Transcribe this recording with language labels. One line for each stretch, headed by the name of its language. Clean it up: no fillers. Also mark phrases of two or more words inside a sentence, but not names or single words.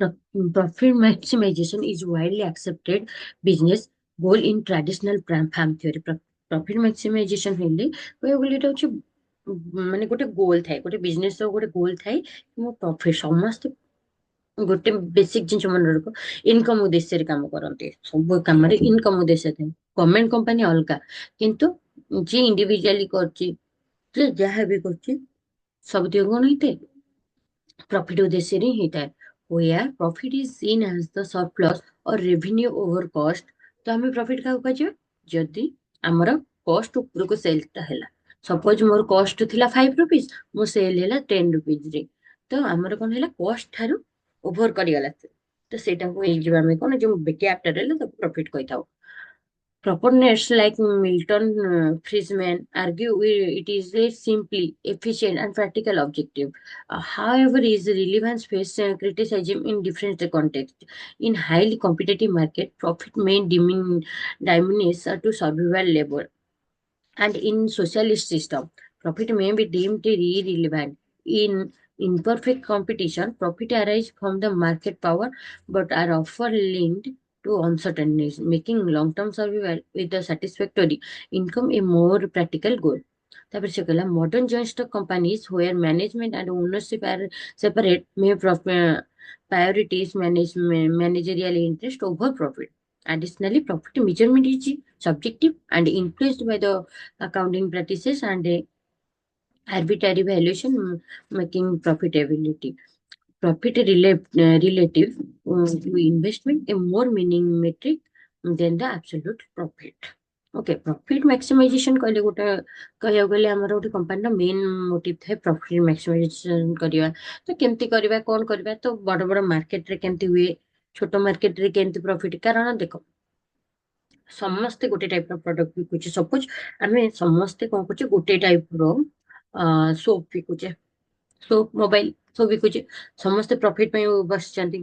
English: Profit maximization is widely accepted business goal in traditional farm theory. Profit maximization
Odia: ହେଲେ କହିବାକୁ ଗଲେ ଏଇଟା ହଉଛି ମାନେ ଗୋଟେ ଗୋଲ ଥାଏ, ଗୋଟେ ବିଜନେସ ର ଗୋଟେ ଗୋଲ ଥାଏ କି ମୁଁ ପ୍ରଫିଟ ସମସ୍ତେ ଗୋଟେ ବେସିକ ଜିନିଷ ମନେ ରଖ, ଇନକମ ଉଦ୍ଦେଶ୍ୟରେ କାମ କରନ୍ତି, ସବୁ କାମରେ ଇନକମ ଉଦ୍ଦେଶ୍ୟ ଥାଏ।
English: government company
Odia: ଅଲଗା, କିନ୍ତୁ ଯିଏ ଇଣ୍ଡିଭିଜୁଆଲି କରୁଛି, ଯିଏ ଯାହା ବି କରୁଛି, ସବୁତିକ କଣ ହେଇଥାଏ, ପ୍ରଫିଟ ଉଦ୍ଦେଶ୍ୟରେ ହିଁ ହେଇଥାଏ।
English: where profit is seen as the surplus or revenue over cost,
Odia: ତ ଆମେ ପ୍ରଫିଟ କାହାକୁ କୁହାଯିବା, ଯଦି ଆମର କଷ୍ଟ ଉପରକୁ ସେଲ ଟା ହେଲା। ସପୋଜ ମୋର କଷ୍ଟ ଥିଲା 5 rupees, ମୋ ସେଲ ହେଲା 10 rupees ରେ, ତ ଆମର କଣ ହେଲା, କଷ୍ଟ ଠାରୁ ଓଭର କରିଗଲା, ତ ସେଇଟାକୁ ହେଇଯିବ ଆମେ କଣ, ଯୋଉ ଗ୍ୟାପଟା ରହିଲା ତାକୁ ପ୍ରଫିଟ କହିଥାଉ।
English: Proponents like Milton Friedman argue it is a simply efficient and practical objective. However, its relevance faces criticism in different contexts. In highly competitive market, profit may diminish to survival level, and in socialist system, profit may be deemed irrelevant. In imperfect competition, profit arises from the market power but are often linked to uncertainties, making long-term survival with the satisfactory income a more practical goal.
Odia: ତାପରେ ସେ କହିଲା
English: modern joint stock companies where management and ownership are separate may priorities managerial interest over profit. Additionally, profit measurement is subjective and influenced by the accounting practices and arbitrary valuation, making profitability relative to investment a more meaning metric than the absolute profit.
Odia: Okay,
English: profit maximization
Odia: କହିଲେ ଗୋଟେ କହିବାକୁ ଗଲେ ଆମର ଗୋଟେ କମ୍ପାନୀର
English: main motive
Odia: ଥାଏ
English: profit maximization
Odia: କରିବା। ତ କେମିତି କରିବା, କଣ କରିବା, ତ ବଡ ବଡ ମାର୍କେଟରେ କେମିତି ହୁଏ, ଛୋଟ ମାର୍କେଟରେ କେମିତି ପ୍ରଫିଟ, କାରଣ ଦେଖ ସମସ୍ତେ ଗୋଟେ ଟାଇପ ର ପ୍ରଡକ୍ଟ ବିକୁଛେ। ସପୋଜ ଆମେ ସମସ୍ତେ କଣ କରୁଛେ, ଗୋଟେ ଟାଇପ ର ସୋପ ବିକୁଛେ,
English: soap mobile
Odia: ସବୁ ବିକୁଛେ, ସମସ୍ତେ ପ୍ରଫିଟ ପାଇଁ ବସିଛନ୍ତି।